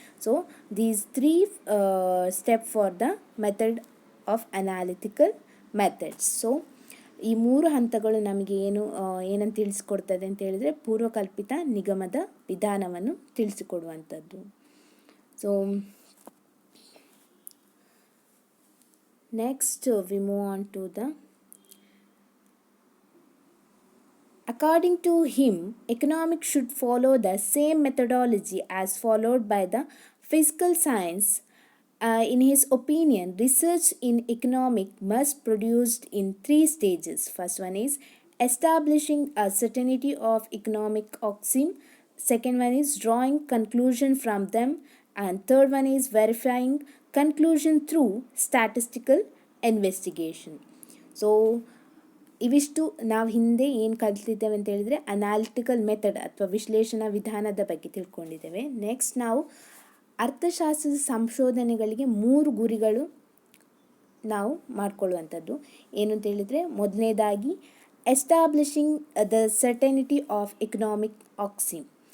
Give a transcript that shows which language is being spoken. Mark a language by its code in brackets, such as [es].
[en] So these 3 step for the method of analytical methods. [kn] So ಈ 3 ಹಂತಗಳು ನಮಗೆ ಏನಂತ ತಿಳಿಸ್ಕೊಡ್ತದೆ ಅಂತ ಹೇಳಿದರೆ ಪೂರ್ವಕಲ್ಪಿತ ನಿಗಮದ ವಿಧಾನವನ್ನು ತಿಳಿಸಿಕೊಡುವಂಥದ್ದು. [en] So next we move on to the according to him, economics should follow the same methodology as followed by the physical science. In his opinion, research in economics must be produced in 3 stages. First one is establishing a certainty of economic axiom. Second one is drawing conclusion from them. And third one is verifying conclusion through statistical investigation. [kn] So ಇವಿಷ್ಟು ನಾವು ಹಿಂದೆ ಏನು ಕಲಿತಿದ್ದೇವೆ ಅಂತ ಹೇಳಿದರೆ analytical method ಅಥವಾ ವಿಶ್ಲೇಷಣಾ ವಿಧಾನದ ಬಗ್ಗೆ ತಿಳ್ಕೊಂಡಿದ್ದೇವೆ. ನೆಕ್ಸ್ಟ್ ನಾವು ಅರ್ಥಶಾಸ್ತ್ರದ ಸಂಶೋಧನೆಗಳಿಗೆ 3 ಗುರಿಗಳು ನಾವು ಮಾಡಿಕೊಳ್ಳುವಂಥದ್ದು. ಏನು ಅಂತ ಹೇಳಿದರೆ ಮೊದಲನೇದಾಗಿ [en] Establishing the certainty of economic axiom.